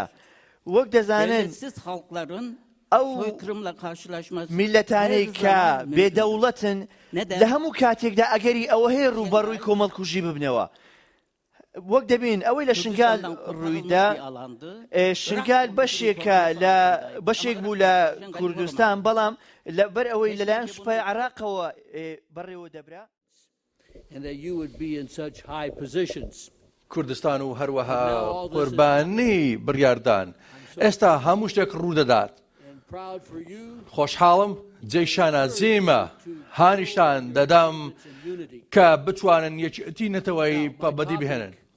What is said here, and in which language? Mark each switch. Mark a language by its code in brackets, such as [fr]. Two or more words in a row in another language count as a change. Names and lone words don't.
[ckb] وەک دەزانن ئەو میلەتانەی کە بێدەوڵەتن لە هەموو کاتێکدا ئەگەری ئەوە هەیە ڕووبەڕووی کۆمەڵکوژی ببنەوە. وەک دەبین ئەوەی لە شنگال ڕوویدا شنگال بەشێک بوو لە کوردستان بەڵام لەبەر ئەوەی لەلایەن سوپای عێراقەوە بەڕێوە دەبرا. [en] And that you would be in such high positions. [ckb] کوردستان و هەروەها قوربانی بڕیاردان ئێستا هەموو شتێک ڕوودەدات. خۆشحاڵم جێی شانازیمە هانیشتان دەدەم کە بتوانن یەکێتی نەتەوەی بەدی بهێنن.